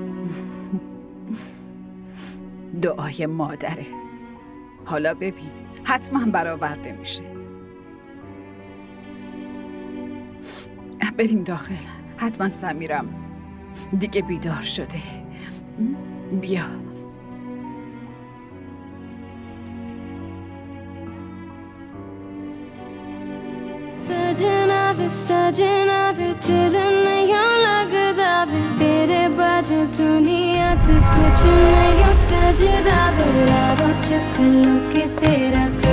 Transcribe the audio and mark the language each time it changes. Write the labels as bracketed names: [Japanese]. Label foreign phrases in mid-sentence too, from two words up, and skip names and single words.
[Persian] دعای مادره. حالا ببین، حتما برآورده میشه. بریم داخل. حتما سمیرم دیگه بیدار شده. بیا. [Punjabi] ਸਜਣਾ ਵੇ ਦਿਲ ਨਹੀਂ ਲਗਦਾ ਵੇ ਤੇਰੇ ਬਾਜੂ ਦੁਨੀਆ ਤੋ ਕੁਝ ਨਹੀਂ ਸਜਦਾ ਵੇ ਰਾਵੋ ਚਕਲੋ ਕੇ ਤੇਰਾ